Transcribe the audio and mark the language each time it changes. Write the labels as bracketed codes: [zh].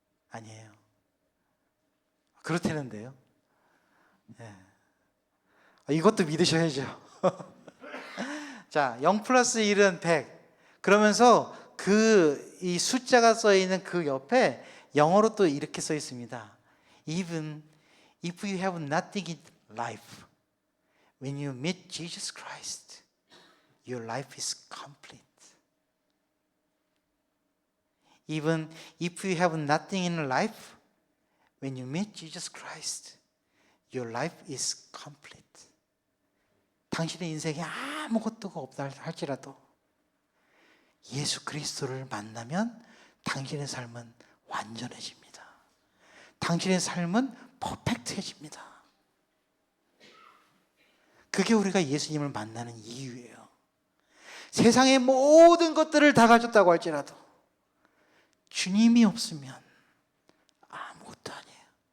[ko] 아니에요. 그렇다는데요. 네. 이것도 믿으셔야죠. 자, 0 플러스 1은 100. 그러면서 이 숫자가 써 있는 그 옆에 영어로 또 이렇게 써 있습니다. [en] Even if you have nothing in life, when you meet Jesus Christ, your life is complete. Even if you have nothing in life, when you meet Jesus Christ, your life is complete. [ko] 당신의 인생에 아무것도 없다 할지라도 예수 그리스도를 만나면 당신의 삶은 완전해집니다. 당신의 삶은 퍼펙트해집니다. 그게 우리가 예수님을 만나는 이유예요. 세상의 모든 것들을 다 가졌다고 할지라도 주님이 없으면 아무것도 아니에요.